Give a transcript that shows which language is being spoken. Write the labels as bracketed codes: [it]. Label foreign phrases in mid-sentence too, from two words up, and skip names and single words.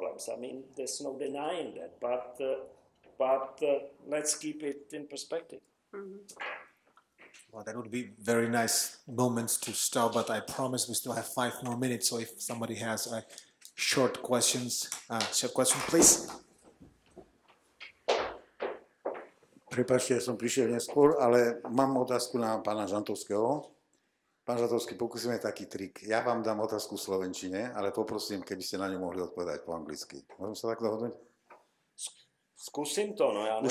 [en] I mean, there's no denying that, but let's keep it in perspective. Mm-hmm. Well, that would be very nice moments to stop, but I promise we still have 5 more minutes, so if somebody has a short question, please. [sk] Prepáčte, ja som prišiel neskôr, ale mám otázku na pána Žantovského. Pán Žantovský, pokúsime taký trik. Ja vám dám otázku v slovenčine, ale poprosím, keby ste na ňu mohli odpovedať po anglicky. Môžem sa tak dohodnúť? Skúsim to, no ja...